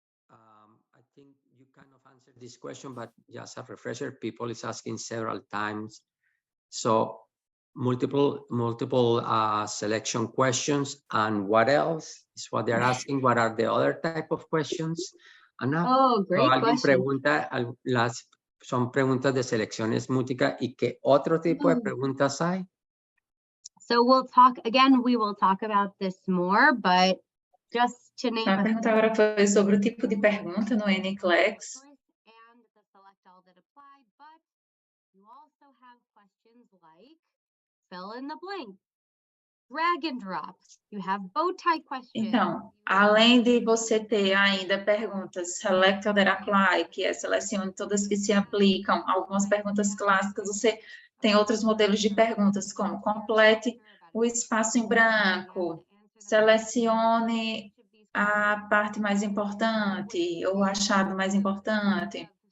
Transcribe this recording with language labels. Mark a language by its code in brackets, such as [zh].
[en] I think you kind of answered this question, but just a refresher, people is asking several times. So multiple selection questions, and what else is what they're asking? What are the other type of questions? Ana, Oh, great [es] alguien [en] question. [es] pregunta, son preguntas de selecciones múltiples, ¿y qué otro tipo de preguntas hay? [en] So we'll talk again, we will talk about this more, but just to name A a [pt] pergunta agora foi sobre o tipo de pergunta no NCLEX. [en] and the select all that apply, but you also have questions like fill in the blank, drag and drop. You have bow tie questions. [pt] Então, além de você ter ainda perguntas [en] select or apply, [pt] que é selecione todas que se aplicam, algumas perguntas clássicas, você tem outros modelos de perguntas, como complete o espaço em branco, selecione a parte mais importante, ou o achado mais importante.